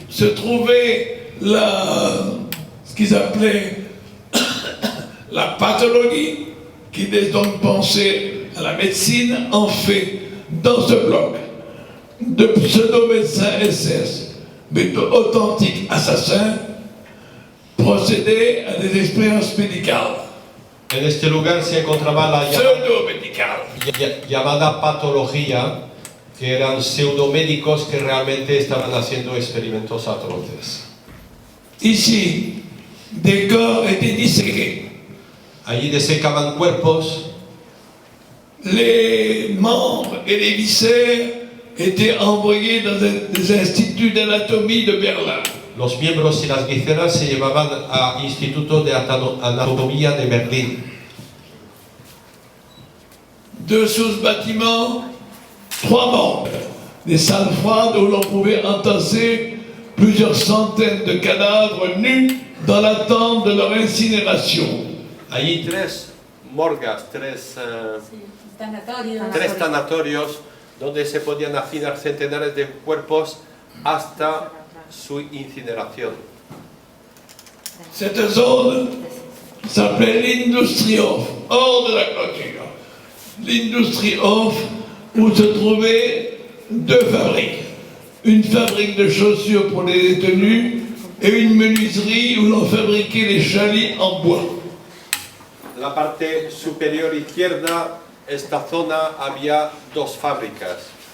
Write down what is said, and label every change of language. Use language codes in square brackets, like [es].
[fr] se trouvait ce qu'ils appelaient la pathologie, qui laisse donc penser à la médecine. En fait, dans ce bloc, de pseudo-médecins SS, mais d'authentiques assassins, procédaient à des expériences médicales. [es] en este lugar se encontraba la [fr] Pseudo-médicales. [es] llamada patología, que eran pseudomédicos que realmente estaban haciendo experimentos atroces. [fr] Ici, des corps étaient disséqués. [es] Allí desecaban cuerpos, [fr] Les membres et les viscères étaient envoyés dans des instituts d'anatomie de Berlin. [es] los miembros y las vísceras se llevaban al Instituto de Anatomía de Berlín. [fr] Sous ce bâtiment, 3 membres. Des salles froides où l'on pouvait entasser plusieurs centaines de cadavres nus dans l'attente de leur incinération. [es] Allí 3 morgas, 3 Tanatorio. tanatorios donde se podían hacinar centenares de cuerpos hasta su incineración. [fr] Cette zone s'appelait l'Industrie Hof, hors de la clôture. L'Industrie Hof, où se trouvaient deux fabriques. Une fabrique de chaussures pour les détenus et une menuiserie où l'on fabriquait les chalets en bois. [es] La parte superior izquierda, esta zona había dos fábricas.